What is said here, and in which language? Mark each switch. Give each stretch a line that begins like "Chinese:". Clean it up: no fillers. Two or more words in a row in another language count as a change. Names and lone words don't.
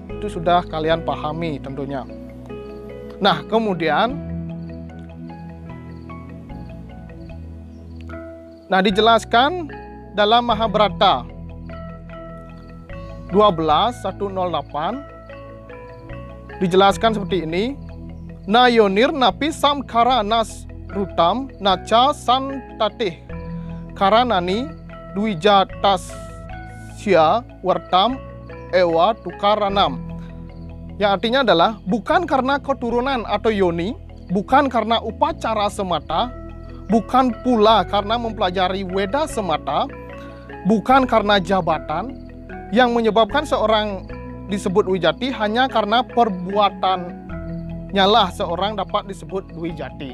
Indonesian: Itu sudah kalian pahami tentunya. Nah, kemudian dijelaskan dalam Mahabharata 12:108 dijelaskan seperti ini.
Sanskrit: Nayonir napi samkara nas rutam naca santatih karanani dwijatasya wartam ewa tukaranam.
Indonesian: Yang artinya adalah bukan karena keturunan atau yoni, bukan karena upacara semata, bukan pula karena mempelajari Weda semata, bukan karena jabatan yang menyebabkan seorang disebut Wijati, hanya karena perbuatannya lah seorang dapat disebut Wijati.